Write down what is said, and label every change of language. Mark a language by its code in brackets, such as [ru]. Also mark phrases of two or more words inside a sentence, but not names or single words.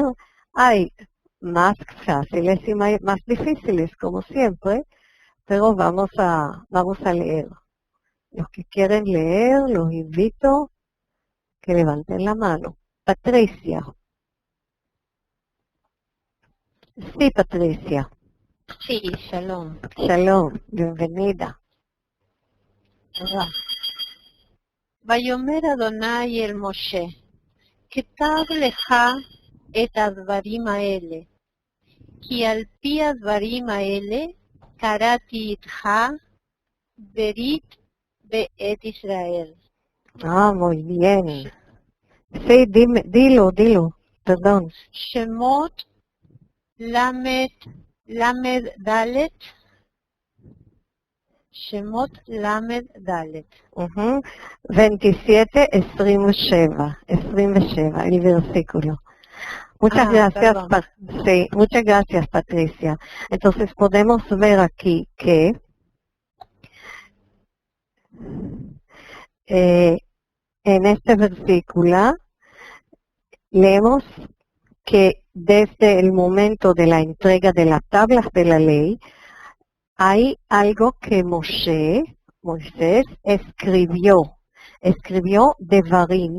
[es] Hay más fáciles y más difíciles, como siempre, pero vamos a leer. Los que quieren leer, los invito que levanten la mano. Patricia. Sí, Patricia. Sí, shalom. Shalom, bienvenida. [he] ויאמר אדוני אל משה, כתב לך את הדברים האלה, כי על פי הדברים האלה קראתי איתך ברית בעת ישראל. [es] Muy bien. Sí, dilo, perdón. [he] שמות למ"ד, שמות למ"ד. [es] 27, 27, el versículo. Muchas gracias, sí, muchas gracias, Patricia. Entonces podemos ver aquí que en este versículo leemos que desde el momento de la entrega de las tablas de la ley, hay algo que Moisés escribió devarim.